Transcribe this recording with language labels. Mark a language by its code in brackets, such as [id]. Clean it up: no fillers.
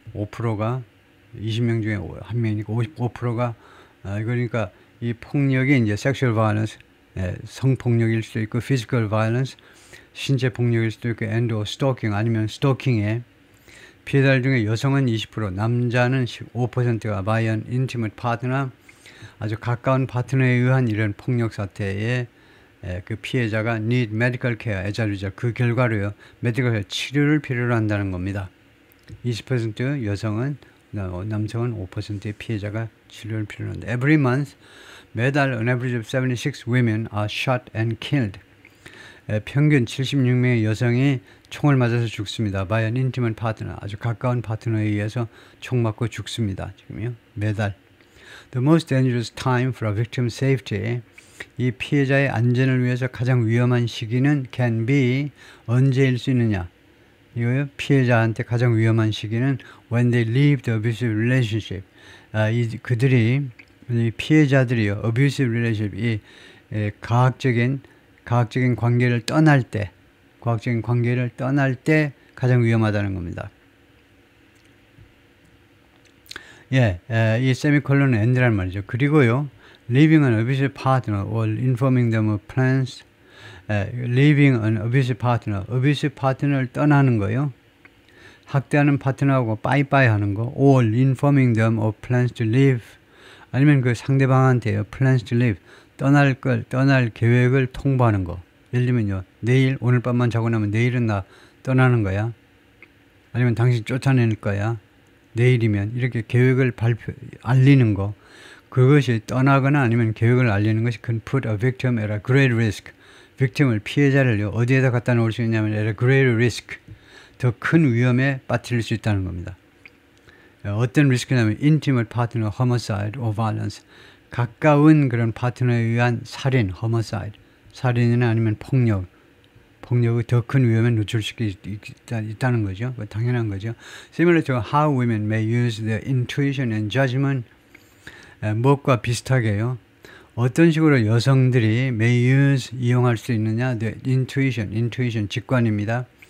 [ko] 5%가 20명 중에 1명이니까 55%가 그러니까 이 폭력이 이제 sexual violence, 성폭력일 수도 있고 physical violence, 신체 폭력일 수도 있고 and or stalking 아니면 stalking의 피해자들 중에 여성은 20%, 남자는 15%가 [en] by an intimate partner, [ko] 아주 가까운 파트너에 의한 이런 폭력 사태에 그 피해자가 [en] need medical care, [ko] 애자류자 그 결과로요 medical care 치료를 필요로 한다는 겁니다. 20% 여성은 남성은 5%의 피해자가 치료를 필요로 한다. [en] Every month 매달 an average of 76 women are shot and killed. [ko] 평균 76명의 여성이 총을 맞아서 죽습니다. [en] by an intimate partner, [ko] 아주 가까운 파트너에 의해서 총 맞고 죽습니다. 지금요 매달. [en] The most dangerous time for a victim's safety, [ko] 이 피해자의 안전을 위해서 가장 위험한 시기는 [en] can be, [ko] 언제일 수 있느냐. 이거요 피해자한테 가장 위험한 시기는 [en] when they leave the abusive relationship. [ko] 그들이 이 피해자들이요 abusive relationship, 이 과학적인 관계를 떠날 때, 과학적인 관계를 떠날 때 가장 위험하다는 겁니다. 이 세미콜론은 end라는 말이죠. [en] 그리고요, leaving an abusive partner or informing them of plans, leaving an abusive partner, [ko] abusive partner를 떠나는 거요. 학대하는 파트너하고 빠이빠이 하는 거, [en] or informing them of plans to leave, [ko] 아니면 그 상대방한테요, [en] plans to leave, [ko] 떠날 계획을 통보하는 거. 예를 들면요, 내일, 오늘 밤만 자고 나면 내일은 나 떠나는 거야. 아니면 당신 쫓아낼 거야. 내일이면 이렇게 계획을 알리는 거. 그것이 떠나거나 아니면 계획을 알리는 것이 [en] can put a victim at a great risk. [ko] victim을, 피해자를요, 어디에다 갖다 놓을 수 있냐면 [en] at a great risk. [ko] 더 큰 위험에 빠뜨릴 수 있다는 겁니다. 어떤 리스크냐면 [en] intimate partner homicide or violence. [ko] 가까운 그런 파트너에 의한 살인, homicide. 살인이나 아니면 폭력을 더 큰 위험에 노출시킬 수 있다는 거죠. 당연한 거죠. [en] Similar to how women may use their intuition and judgment, [ko] 무엇과 비슷하게요. 어떤 식으로 여성들이 [en] may use, [ko] 이용할 수 있느냐, [en] the intuition, [ko] 직관입니다.